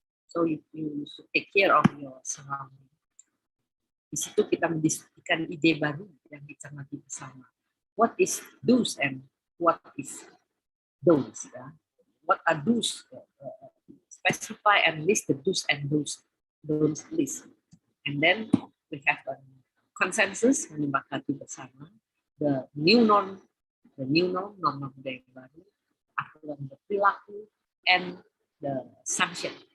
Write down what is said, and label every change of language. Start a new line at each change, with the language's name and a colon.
English: So you should take care of your surrounding.
Indonesian: Di situ kita mendiskusikan ide baru yang dicermati bersama.
English: What is do's and what is don'ts? Ya? What are do's? Specify and list the do's and don'ts list. And then we have a consensus,
Indonesian: menyepakati bersama
English: the new norm,
Indonesian: norma budaya baru, aturan berperilaku,
English: and the sanction.